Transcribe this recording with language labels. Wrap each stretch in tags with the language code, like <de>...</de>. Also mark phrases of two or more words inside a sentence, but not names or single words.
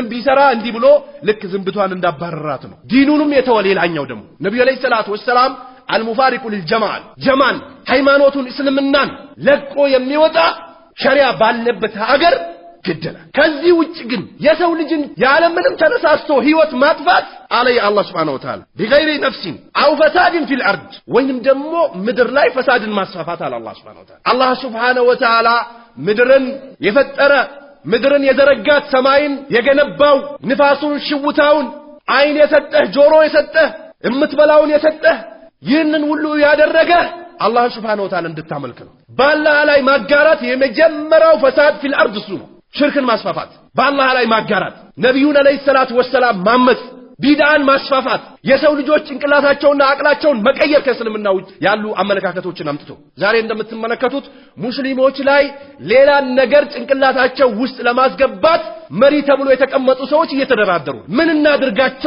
<am>ቢሰራ እንዲህ ብሎ ልክ ዝንብቷን እንዳባረራት ነው ዲኑንም የተወለላኛው ደግሞ ነብዩ</am> <ar>عليه الصلاة والسلام المفارق للجماعة</ar> <am>ጀማል ሃይማኖቱን እስልምናን ለቆ የሚወጣ ሸሪዓ ባለበት ሀገር ገደለ ከዚህ ውጭ ግን የሰው ልጅን ያለ ምንም ተነሳስቶ ህይወት ማጥፋት አለይ አላህ</am> <ar>سبحانه وتعالى بغير نفس او فساد في الارض</ar> <am>ወይንም ደግሞ ምድር ላይ ፈሳድን ማስፋፋት አለ አላህ</am> <ar>سبحانه وتعالى</ar> <am>አላህ</am> <ar>سبحانه وتعالى</ar> <am>ምድርን የፈጠረ ምድርን የዘረጋት ሰማይን የገነባው ንፋሱን ሽውታውን አይን የሰጠህ ጆሮ የሰጠህ እምትበላውን የሰጠህ ይህንን ሁሉ ያደረገ አላህ</am> <ar>سبحانه وتعالى</ar> <am>እንድታመልክ ነው ባላህ ላይ ማጋራት የመጀመሪያው</am> <ar>فساد في الارض</ar> <am>እሱ ነው ሽርክን ማስፋፋት በአላህ ላይ ማጋራት ነብዩን</am> <ar>عليه الصلاة والسلام</ar> <am>ማመጽ ቢድዓን ማስፋፋት የሰው ልጆች ጭንቅላታቸውና አቅላቸውን መቀየር ከእስልምና ውጭ ያሉ አመለካከቶችን አምጥቶ ዛሬ እንደምትመለከቱት ሙስሊሞች ላይ ሌላ ነገር ጭንቅላታቸው ውስጥ ለማስገባት መሪ ተብሎ የተቀመጡ ሰዎች እየተደራደሩ ምን እናድርጋቸው</am>